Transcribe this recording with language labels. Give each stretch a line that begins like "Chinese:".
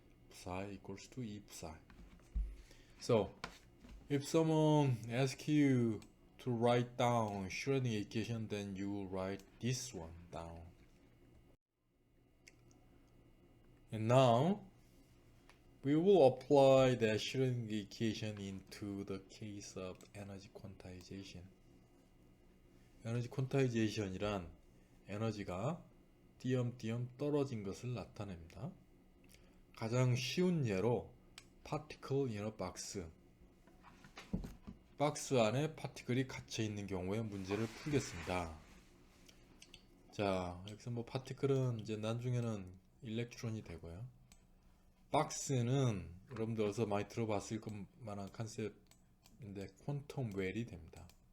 English: Psi equals to E psi. So if someone asks you to write down Schrödinger equation, then you will write this one down. And now we will apply the Schrödinger equation into the case of energy quantization.
Korean: 에너지 퀀타이제이션이란 에너지가 띄엄띄엄 떨어진 것을 나타냅니다. 가장 쉬운 예로
English: particle in a box.
Korean: 박스 안에 파티클이 갇혀 있는 경우의 문제를 풀겠습니다. 자, 여기서 파티클은 이제 나중에는 일렉트론이 되고요. 박스는 여러분들 어디서 많이 들어봤을 만한 컨셉인데 퀀텀 웰이 됩니다.